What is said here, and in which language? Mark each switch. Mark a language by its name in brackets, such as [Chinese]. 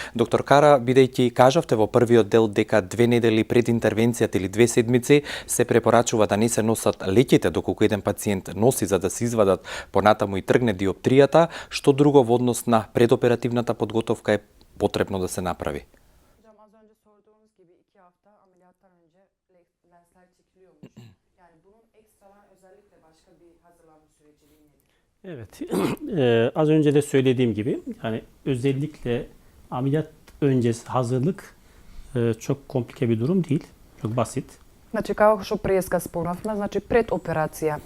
[Macedonian] Доктор Кара, бидејќи кажавте во првиот дел дека 2 недели пред интервенцијата или 2 седмици се препорачува да не се носат леќите доколку еден пациент носи за да се извадат понатаму и тргне диоптријата, што друго во однос на предоперативната подготовка е потребно да се направи? [Turkish] Hocam az önce sorduğunuz gibi 2 hafta ameliyattan önce lensler çekiliyormuş. Yani bunun ekstradan özellikle başka bir hazırlanma süreciliği nedir? Evet, az önce de söylediğim gibi yani özellikle ameliyat öncesi hazırlık çok komplike bir durum değil, çok basit. [Macedonian] Значи како што преска спомнавме, значи пред операција.